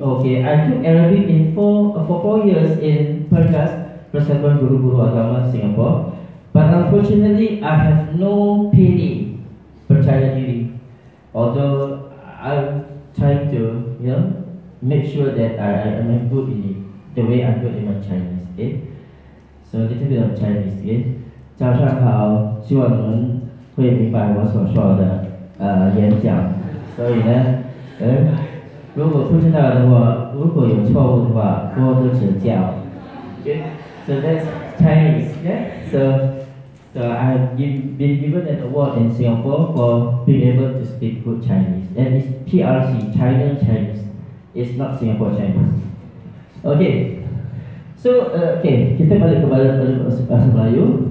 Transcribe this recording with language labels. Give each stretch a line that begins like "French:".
English: Okay, I took Arabic for 4 years in Pergas, Persatuan Guru-Guru Agama Singapore. But unfortunately, I have no PD,
Malay: percaya diri.
English: Although I'm trying to, make sure that I am good in it, the way I'm good in my Chinese. Okay, so a little bit of Chinese.
Chinese: Okay, 早上好，希望你们会明白我所说的演讲。所以呢，如果不知道的话，如果有错误的话，多多指教。
English: Okay, so that's Chinese. Yeah, so I've been given an award in Singapore for being able to speak good Chinese, and it's PRC, China Chinese. It's not Singapore Chinese.
Malay: Okay, so kita balik kepada bahasa Melayu.